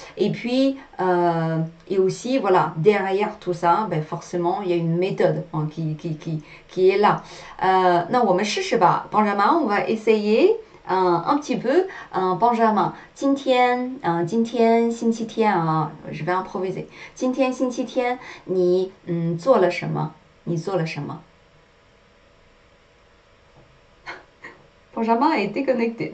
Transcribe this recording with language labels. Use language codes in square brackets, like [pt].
[fr] Et puis, et aussi, voilà, derrière tout ça, ben forcément, il y a une méthode hein, qui est là. [zh] 那我们试试吧， [fr] Benjamin，on va essayer un petit peu. Benjamin， [zh] 今天星期天啊， [fr] je vais improviser。 [zh] 今天星期天，你做了什么？你做了什么？ [fr] Benjamin a été connecté.